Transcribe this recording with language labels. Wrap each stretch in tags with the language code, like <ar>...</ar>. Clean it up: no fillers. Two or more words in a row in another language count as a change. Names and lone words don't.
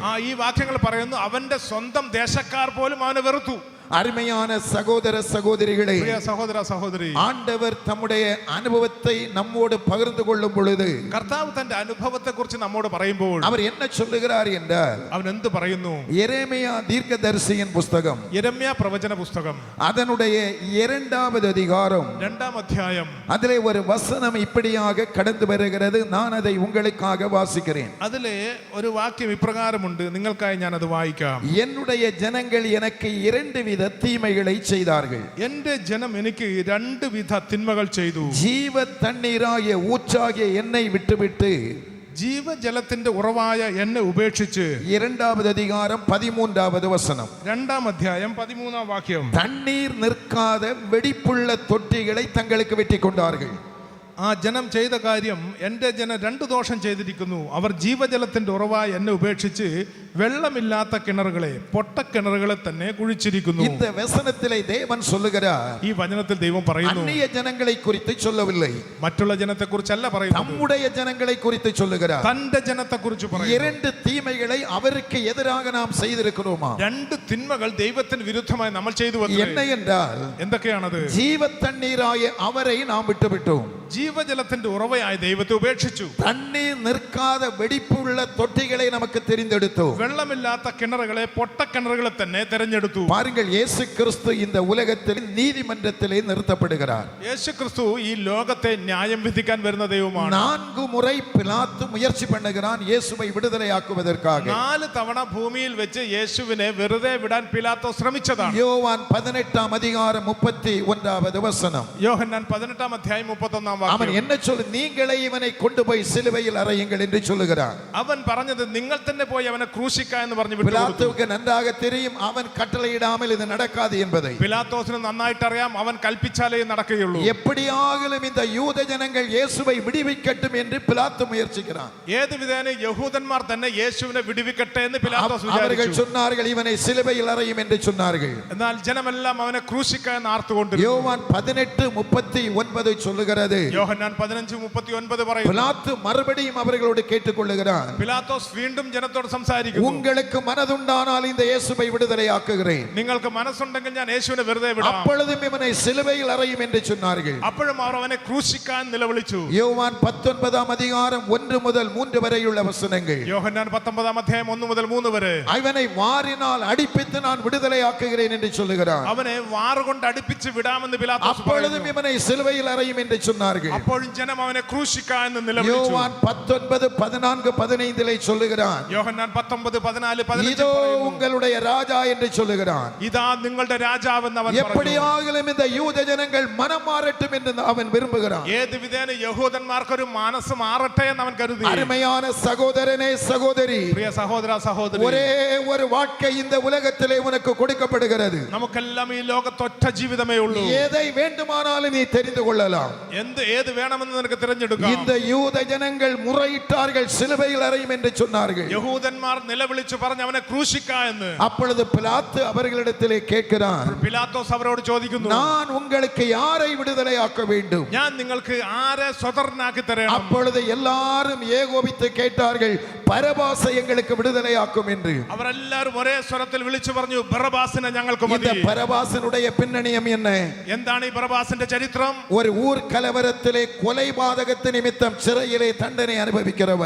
<ml>ഈ വാക്യങ്ങൾ പറയുന്നു, അവന്റെ സ്വന്തം ദേശക്കാർ പോലും അവനെ വെറുത്തു.</ml> <ta>அருமையான சகோதர சகோதரிகளே,</ta> <ml>പ്രിയ സഹോദര സഹോദരി,</ml> <ta>ஆண்டவர் தம்முடைய அனுபவத்தை நம்மோடு பகிர்ந்து கொள்ளும் பொழுது</ta> <ml>കർത്താവ് തന്റെ അനുഭവത്തെ കുറിച്ച് നമ്മോട് പറയുമ്പോൾ</ml> <ta>அவர் என்ன சொல்லுகிறார் என்றால்,</ta> <ml>അവൻ എന്ത് പറയുന്നു?</ml> <ta>எரேமியா தீர்க்கதரிசியின் புஸ்தகம்</ta> <ml>യെരമ്യാ പ്രവചന പുസ്തകം</ml> <ta>அதனுடைய 2வது அதிகாரம்</ta> <ml>2-ാം അധ്യായം.</ml> <ta>அதிலே ஒரு வசனம் இப்படியாக கடந்து வருகிறது. நான் அதை உங்களுக்காக வாசிக்கிறேன்.</ta> <ml>അതിലെ ഒരു വാക്യം ഇപ്രകാരമുണ്ട്, നിങ്ങൾക്കായി ഞാൻ അത് വായിക്കാം.</ml> <ta>என்னுடைய ஜனங்கள் எனக்கு 2 வித தீமைகளை செய்தார்கள்.</ta> <ml>എന്റെ ജനം എനിക്ക് 2 വിധ തിന്മകൾ ചെയ്തു.</ml> <ta>ஜீவ தண்ணீராகிய ஊற்றாகிய என்னை விட்டுவிட்டு</ta> <ml>ജീവജലത്തിന്റെ ഉറവായ എന്നെ ഉപേക്ഷിച്ച്.</ml> <ta>2வது அதிகாரம் 13வது வசனம்.</ta> <ml>2-ാം അധ്യായം 13-ാം വാക്യം.</ml> <ta>தண்ணீர் நிற்காத வெடிப்புள்ள தொட்டிகளை தங்களுக்கு வெட்டி கொண்டார்கள்.</ta> <ml>ആ ജനം ചെയ്ത കാര്യം, എൻ്റെ ജനം 2 ദോഷം ചെയ്തിരിക്കുന്നു. അവർ ജീവജലത്തിന്റെ ഉറവായ എന്നെ ഉപേക്ഷിച്ച് വെള്ളമില്ലാത്ത കിണറുകളെ, പൊട്ടക്കിണറുകളെ തന്നെ കുഴിച്ചിരിക്കുന്നു.</ml> <ta>இந்த வசனத்திலே தேவன் சொல்லுகிறார்,</ta> <ml>ഈ വചനത്തിൽ ദൈവം പറയുന്നു,</ml> <ta>அந்நிய ஜனங்களை குறித்து சொல்லவில்லை,</ta> <ml>മറ്റുള്ള ജനത്തെ കുറിച്ചല്ല പറയുന്നത്,</ml> <ta>தம்முடைய ஜனங்களை குறித்து சொல்லுகிறார்.</ta> <ml>തന്റെ ജനത്തെ കുറിച്ച് പറയുന്നു.</ml> <ta>2 தீமைகளை அவருக்கு எதிராக நாம் செய்திருக்கிறோமா?</ta> <ml>2 തിന്മകൾ ദൈവത്തിന് വിരുദ്ധമായി നമ്മൾ ചെയ്തു.</ml> <ta>என்ன என்றால்,</ta> <ml>എന്തൊക്കെയാണത്?</ml> <ta>ஜீவ தண்ணீராய அவரை நாம் விட்டுவிட்டோம்,</ta> <ml>ജീവജലത്തിന്റെ ഉറവയായ ദൈവത്തെ ഉപേക്ഷിച്ചു.</ml> <ta>தண்ணீர் நிற்காத வெடிப்புள்ள தொட்டிகளை நமக்கு தெரிந்தெடுத்தோம்.</ta> <ml>വെള്ളമില്ലാത്ത കിണറുകളെ, പൊട്ടക്കിണറുകളെ തന്നെ തെരഞ്ഞെടുത്തു.</ml> <ta>பாருங்கள், இயேசு கிறிஸ்து இந்த உலகத்தில் நீதிமன்றத்திலே நிறுத்தப்படுகிறார்.</ta> <ml>യേശു ക്രിസ്തു ഈ ലോകത്തെ ന്യായം വിധിക്കാൻ വരുന്ന ദൈവമാണ്.</ml> <ta>4 முறை பிலாத்து முயற்சி பண்ணுகிறான் இயேசுவை விடுதலையாக்குவதற்காக.</ta> <ml>4 തവണ ഭൂമിയിൽ വെച്ച് യേശുവിനെ വെറുതെ വിടാൻ പിലാത്തോ ശ്രമിച്ചതാണ്.</ml> <ta>யோவான் 18ஆம் அதிகாரம் 31வது வசனம்.</ta> <ml>യോഹന്നാൻ 18-ാം അധ്യായം 31-ാം</ml> <ta>அவன்</ta> <ml>വാക്യം.</ml> <ta>என்ன சொல்லு, நீங்களே இவனை கொண்டு போய் சிலுவையில் அறையுங்கள் என்று சொல்லுகிறான்.</ta> <ml>അവൻ പറഞ്ഞത്, നിങ്ങൾ തന്നെ പോയി അവനെ ക്രൂശിക്ക എന്ന് പറഞ്ഞു വിട്ടു.</ml> <ta>பிலாத்துவுக்கு நன்றாக தெரியும் அவன் கட்டளையிடாமல் இது நடக்காது என்பதை.</ta> <ml>പിലാത്തോസിന് നന്നായിട്ട് അറിയാം, അവൻ കൽപ്പിച്ചാലേ നടക്കുകയുള്ളൂ.</ml> <ta>எப்படியாகிலும் இந்த யூத ஜனங்கள் இயேசுவை விடுவிக்கட்டும் என்று பிலாத்து முயற்சிக்கிறான்.</ta> <ml>ഏത് വിധേന യഹൂദന്മാർ തന്നെ യേശുവിനെ വിടുവിക്കട്ടെ എന്ന് പിലാത്തോസ്</ml> <ta>அவர்கள்</ta> <ml>വിചാരിച്ചു.</ml> <ta>சொன்னார்கள், இவனை சிலுவையில் அறையும் என்று சொன்னார்கள்.</ta> <ml>എന്നാൽ ജനമെല്ലാം അവനെ ക്രൂശിക്ക എന്ന് ആർത്തുകൊണ്ടിരുന്നു.</ml> <ta>யோவான் 18:39 சொல்லுகிறது.</ta> <ml>യോഹന്നാൻ 15:39 പറയുന്നു.</ml> <ta>பிலாத்து மறுபடியும் அவர்களோடு கேட்டுக்கொள்ளுகிறான்,</ta> <ml>പിലാത്തോസ് വീണ്ടും ജനത്തോട് സംസാരിക്കുന്നു.</ml> <ta>உங்களுக்கு மனதுண்டானால் இந்த இயேசுவை விடுதலையாக்குகிறேன்,</ta> <ml>നിങ്ങൾക്ക് മനസ്സുണ്ടെങ്കിൽ ഞാൻ യേശുവിനെ വെറുതെ വിടാം.</ml> <ta>அப்பொழுதும் இவனை சிலுவையில் அறையும் என்று சொன்னார்கள்.</ta> <ml>അപ്പോഴും അവർ അവനെ ക്രൂശിക്കാൻ നിലവിളിച്ചു.</ml> <ta>யோவான் 19ஆம் அதிகாரம் 1 முதல் 3 வரையுள்ள வசனங்கள்.</ta> <ml>യോഹന്നാൻ 19-ാം അധ്യായം 1 മുതൽ 3 വരെ.</ml> <ta>அவனை വാരിனால் அடிப்பித்து நான் விடுதலையாக்குகிறேன் என்று சொல்லுகிறான்.</ta> <ml>അവനെ വാറുകൊണ്ട് അടുപ്പിച്ച് വിടാമെന്ന് പിലാത്തോസ്</ml> <ta>அப்பொழுதும்</ta> <ml>പറയുന്നു.</ml> <ta>இவனை சிலுவையில் அறையும் என்று சொன்னார்கள்.</ta> <ml>അപ്പോഴും ജനം അവനെ ക്രൂശിക്കാൻ എന്ന് നിലവിളിച്ചു.</ml> <ta>யோவான் 19:14-15 சொல்லுகிறான்,</ta> <ml>യോഹന്നാൻ 19:14-15</ml> <ta>இதோ</ta> <ml>പറയുന്നു.</ml> <ta>உங்களுடைய ராஜா என்று சொல்லுகிறான்.</ta> <ml>ഇതാ നിങ്ങളുടെ രാജാവെന്ന് അവൻ പറഞ്ഞു.</ml> <ta>எப்படியாகிலும் இந்த யூத ஜனங்கள் மனம் மாறட்டும் என்று அவன் விரும்புகிறான்.</ta> <ml>ഏത് വിധേന യഹൂദന്മാർക്കൊരു മനസ്സ് മാറട്ടെ എന്ന് അവൻ കരുതി.</ml> <ta>அருமையான சகோதரனே, சகோதரி,</ta> <ml>പ്രിയ സഹോദര സഹോദരി,</ml> <ta>ஒரே ஒரு வாழ்க்கை இந்த உலகத்திலே உனக்கு கொடுக்கப்படுகிறது.</ta> <ml>നമുക്കെല്ലാം ഈ ലോകത്ത് ഒറ്റ ജീവിതമേ ഉള്ളൂ.</ml> <ta>எதை வேண்டுமானாலும் நீ தெரிந்து கொள்ளலாம்.</ta> <ml>ഏത് വേണമെന്ന് നിനക്ക് തിരഞ്ഞെടുക്കാം.</ml> <ta>இந்த யூத ஜனங்கள் முறையிட்டார்கள், சிலுவையில் அறையும் என்று சொன்னார்கள்.</ta> <ml>യഹൂദന്മാർ നിലവിളിച്ചു പറഞ്ഞു അവനെ ക്രൂശിക്ക എന്ന്.</ml> <ta>அப்பொழுது பிலாத்து அவர்களிடத்திலே கேட்கிறான்,</ta> <ml>പിലാത്തോസ് അവരോട് ചോദിക്കുന്നു,</ml> <ta>நான் உங்களுக்கு யாரை விடுதலையாக்க வேண்டும்?</ta> <ml>ഞാൻ നിങ്ങൾക്ക് ആരെ സ്വതന്ത്രനാക്കി തരണം?</ml> <ta>அப்பொழுது எல்லாரும் ஏகோபித்து கேட்டார்கள், பரபாசை எங்களுக்கு விடுதலையாக்கும் என்று.</ta> <ml>അവരെല്ലാവരും ഒരേ സ്വരത്തിൽ വിളിച്ചു പറഞ്ഞു, ബറബാസിനെ ഞങ്ങൾക്ക്</ml> <ta>இந்த</ta> <ml>മതി.</ml> <ta>பரபாசனுடைய பின்னணியம் என்ன?</ta> <ml>എന്താണ് ഈ ബറബാസിന്റെ ചരിത്രം?</ml> <ta>ஒரு ஊர் கலவரத்திலே கொலைபாதகத்து நிமித்தம் சிறையிலே தண்டனை அனுபவிக்கிறவன்.</ta>